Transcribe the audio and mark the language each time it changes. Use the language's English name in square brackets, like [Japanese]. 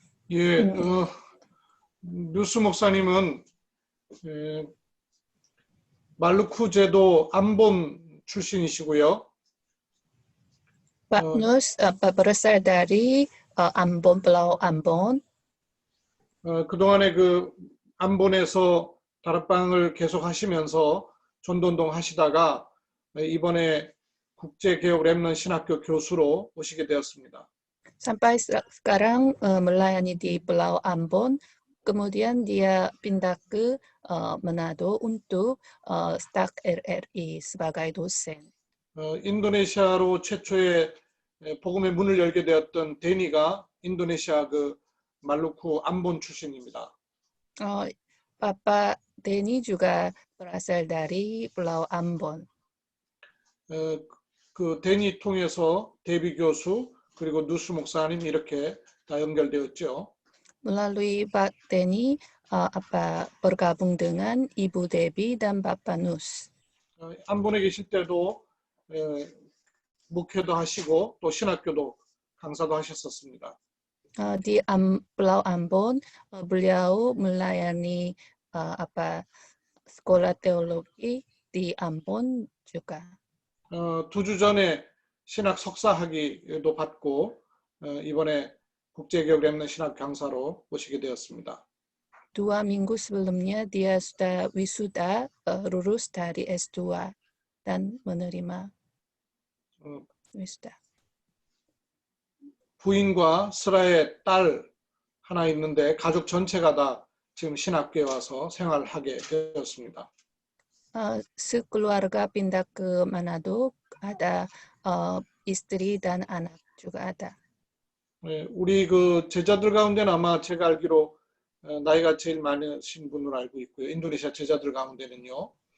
[Korean] 예, 뉴스 목사님은 말루크 제도 안본 출신이시고요. [Indonesian] Pak Nus berasal dari Ambon, Pulau Ambon. [Korean] 그동안에 그 안본에서 다락방을 계속 하시면서 전도운동 하시다가 이번에 국제개혁 렘넌트 신학교 교수로 오시게 되었습니다. [Indonesian] Sampai sekarang melayani di Pulau Ambon. Kemudian dia pindah ke Manado untuk staf RRI sebagai dosen. [Korean] 인도네시아로 최초의 복음의 문을 열게 되었던 데니가 인도네시아 그 말루크 안본 출신입니다. [Indonesian] Bapak Denny juga berasal dari Pulau Ambon. [Korean] 그 데니 통해서 데비 교수 그리고 누스 목사님 이렇게 다 연결되었죠. [Indonesian] Melalui Pak Denny bergabung dengan Ibu Debbie dan Bapak Nus. [Korean] 안본에 계실 때도 목회도 하시고 또 신학교도 강사도 하셨었습니다. [Indonesian] Di Pulau Ambon, beliau melayani sekolah teologi di Ambon juga. [Korean] 2주 전에 신학 석사 학위도 받고 이번에 국제개혁 렘넌트 신학 강사로 오시게 되었습니다. [Indonesian] 2 minggu sebelumnya dia sudah wisuda lulus dari S2 dan menerima wisuda. [Korean] 부인과 슬아의 딸 하나 있는데 가족 전체가 다 지금 신학교에 와서 생활하게 되었습니다. [Indonesian] Sekeluarga pindah ke Manado, ada istri dan anak juga ada. [Korean] 우리 그 제자들 가운데는 아마 제가 알기로 나이가 제일 많으신 분으로 알고 있고요. 인도네시아 제자들 가운데는요.